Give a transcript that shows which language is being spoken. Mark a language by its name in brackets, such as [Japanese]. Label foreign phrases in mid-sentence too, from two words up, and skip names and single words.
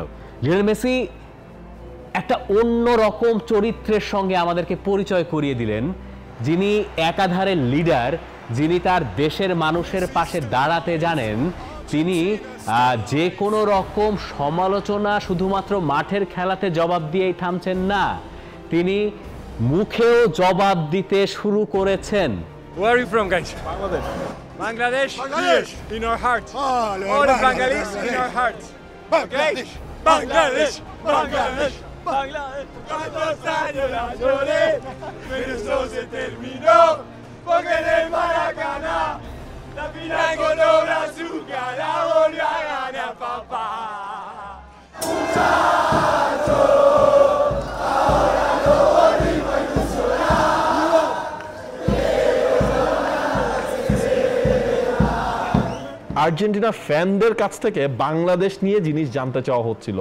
[Bangla] লিওনেল মেসি একটা অন্য রকম চরিত্রের সঙ্গে আমাদেরকে পরিচয় করিয়ে দিলেন, যিনি একাধারে লিডার, যিনি তার দেশের মানুষের পাশে দাঁড়াতে জানেন, তিনি যে কোনো রকম সমালোচনা শুধুমাত্র মাঠের খেলাতে জবাব দিয়েই থামছেন না, তিনি মুখেও জবাব দিতে শুরু করেছেন। [English] Where are you from, guys? Bangladesh. Bangladesh? Bangladesh. Here, in our hearts. Oh, All the Bengalis in our hearts. Bangladesh. Bangladesh. Bangladesh. Bangladesh. [Spanish] ¿Cuántos años la lloré? Pero eso se terminó. Porque en el Maracaná la final con obra azúcar la volvió a ganar papá. [Bangla] আর্জেন্টিনা ফ্যানদের কাছ থেকে বাংলাদেশ নিয়ে জিনিস জানতে চাওয়া হচ্ছিল।